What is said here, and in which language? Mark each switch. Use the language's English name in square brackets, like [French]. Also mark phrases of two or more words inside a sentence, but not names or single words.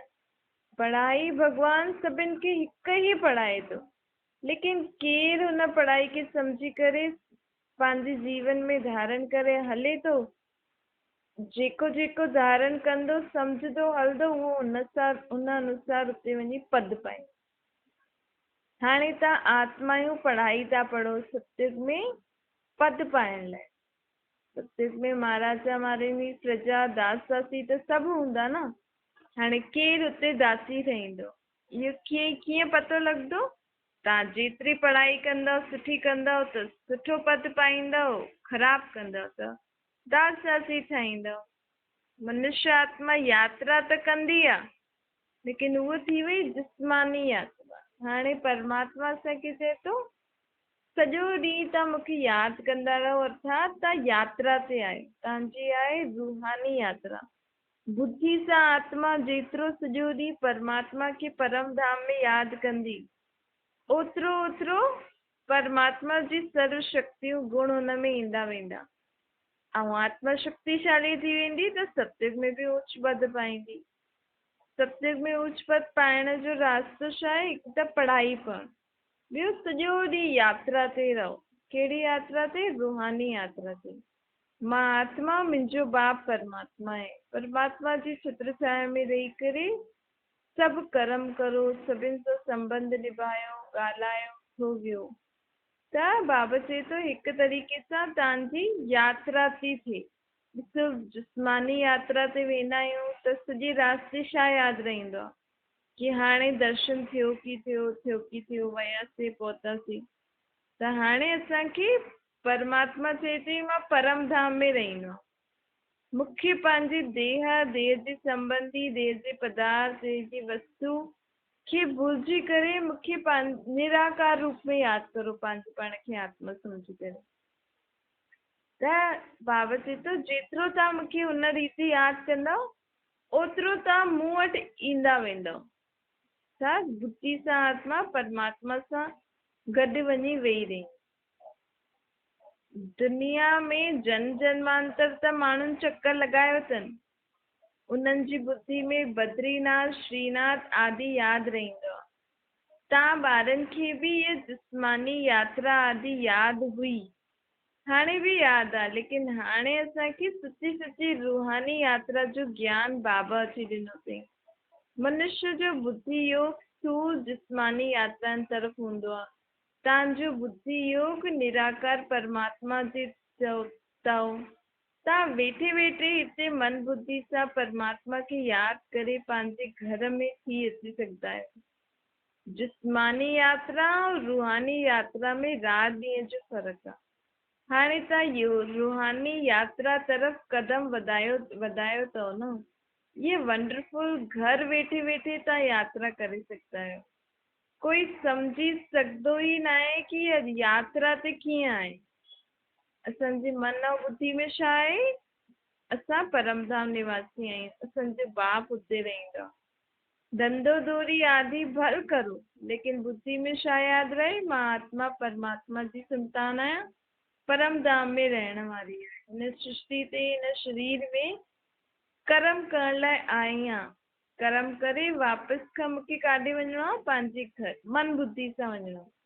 [Sindhi] पढ़ाई भगवान सभिनि खे हिकु ही पढ़ाए थो, लेकिन केरु हुन पढ़ाई खे सम्झी करे पंहिंजे जीवन में धारण करे हले थो। जेको जेको धारण कंदो, सम्झंदो, हलंदो, उहो उन अनुसार उते वञी पद पाए। हाणे तव्हां आत्मायूं पढ़ाई था पढ़ो सतयुग में पद पाइण लाइ। सतयुग में महाराजा महारानी, प्रजा, दास दासी त सभु हूंदा न। हाणे केरु उते दासी ठहींदो? इहो कीअं पतो लॻंदो? तव्हां जेतिरी पढ़ाई कंदव, सुठी कंदव त सुठो पद पाईंदव, ख़राबु कंदव त दास दासी ठाहींदव। मनुष्य आत्मा यात्रा त कंदी आहे, लेकिन उहा थी वई जिस्मानी यात्रा। हाणे परमात्मा असांखे चए थो सॼो ॾींहुं तव्हां मूंखे यादि कंदा रहो, अर्थात तव्हां यात्रा ते आहियो। तव्हांजी आहे रूहानी यात्रा। बुद्धि सां आत्मा जेतिरो सॼो ॾींहुं परमात्मा खे परम धाम में यादि कंदी, ओतिरो ओतिरो परमात्मा जी सर्व शक्तियूं गुण हुन में ईंदा वेंदा। ऐं आत्मा शक्तिशाली थी वेंदी त सतयुग में बि उच्च पद पाईंदी। सतयुग में उच्च पद पाइण जो रास्तो छा आहे? हिकु त पढ़ाई पढ़, ॿियो सॼो ॾींहुं यात्रा ते रहो। कहिड़ी यात्रा ते? रूहानी यात्रा ते। मां आत्मा, मुंहिंजो बाप परमात्मा आहे। परमात्मा जी छत्र छाया में रही करे सभु कर्म करो, सभिनि सां संबंध निभायो, ॻाल्हायो थो वियो त बाबा चए थो हिकु तरीक़े सां तव्हांजी यात्रा थी थिए। ॾिसो, जिस्मानी यात्रा ते वेंदा आहियूं त सॼी रास्ते छा यादि रहंदो आहे कि हाणे दर्शन थियो की थियो, वियासीं पहुतासीं। त हाणे असांखे परमात्मा चए थी मां परम धाम में रहंदो। मूंखे पंहिंजी देह जे संबंधी, देह जे पदार्थ, देह जी वस्तु खे भुलिजी करे मूंखे निराकार रूप में यादि करो, पंहिंजे पाण खे आत्मा सम्झी करे। त बाबा चए थो जेतिरो तव्हां मूंखे हुन रीति यादि कंदव ओतिरो तव्हां मूं वटि ईंदा वेंदव। छा? बुद्धि सां आत्मा परमात्मा सां गॾु वञी वेही रही। दुनिया में जन्मांतर त माण्हुनि चक्कर लॻायो अथनि, उन्हनि जी बुद्धि में बद्रीनाथ, श्रीनाथ आदि यादि रहंदो आहे। तव्हां ॿारनि खे बि इहे जिस्मानी यात्रा आदि यादि हुई, हाणे बि यादि आहे, लेकिन हाणे असांखे सची सची रूहानी यात्रा जो ज्ञान बाबा अची ॾिनो अथई। मनुष्य जो बुद्धि योग स्थूल जिस्मानी यात्राउनि तरफ़ हूंदो आहे। तव्हांजो बुद्धि योग निराकार परमात्मा जे चओ तव्हां वेठे वेठे हिते मन बुद्धि सां परमात्मा खे यादि करे पंहिंजे घर में थी अची सघंदा आहियो। जिस्मानी यात्रा और रूहानी यात्रा में रात ॾींहं जो फ़र्क़ु आहे। हाणे तव्हां रूहानी यात्रा तरफ़ कदम वधायो अथव न, ये वंडरफुल घर वेठे वेठे तव्हां यात्रा करे सघंदा आहियो। कोई सम्झी सघंदो ई न आहे कि यात्रा ते कीअं आहे। असांजे मन ऐं बुद्धि में छा आहे? असां परमधाम निवासी आहियूं, असांजो बाप हुते रहंदो आहे। धंधो धूरी आदि भल करो, लेकिन बुद्धि में छा यादि रहे? मां आत्मा परमात्मा जी संतान आहियां, परमधाम में रहण वारी आहियां। हिन सृष्टि ते, हिन शरीर में कर्म करण लाइ आई आहियां। कर्म करे वापसि खां मूंखे काॾे वञिणो आहे? पंहिंजे घर, मन बुद्धि सां वञिणो।